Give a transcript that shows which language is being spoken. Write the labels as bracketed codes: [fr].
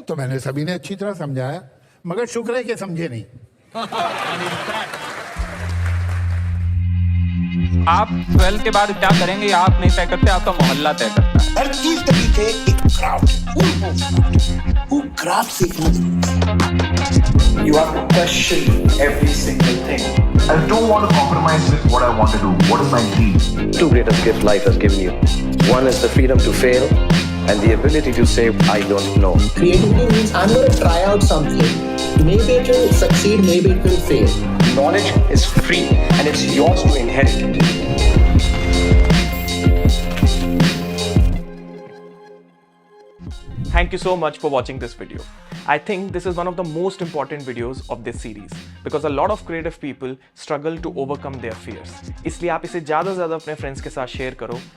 [hi] तो मैंने सभी ने अच्छी तरह समझाया, मगर शुक्र है कि समझे नहीं। आप 12 के बाद क्या करेंगे आप नहीं तय करते, आपका मोहल्ला तय करता है। हर चीज के पीछे एक क्राफ्ट, वो क्राफ्ट सीखना जरूरी है। [en] You have to question every single thing. I don't want to compromise with what I want to do. What is my dream? Two greatest gifts life has given you. One is the freedom to fail and the ability to say, I don't know. Creativity means I'm going to try out something. Maybe it will succeed, maybe it will fail. Knowledge is free and it's yours to inherit. Thank you so much for watching this video. I think this is one of the most important videos of this series because a lot of creative people struggle to overcome their fears. [hi] इसलिए आप इसे ज़्यादा से ज़्यादा अपने friends के साथ share करो.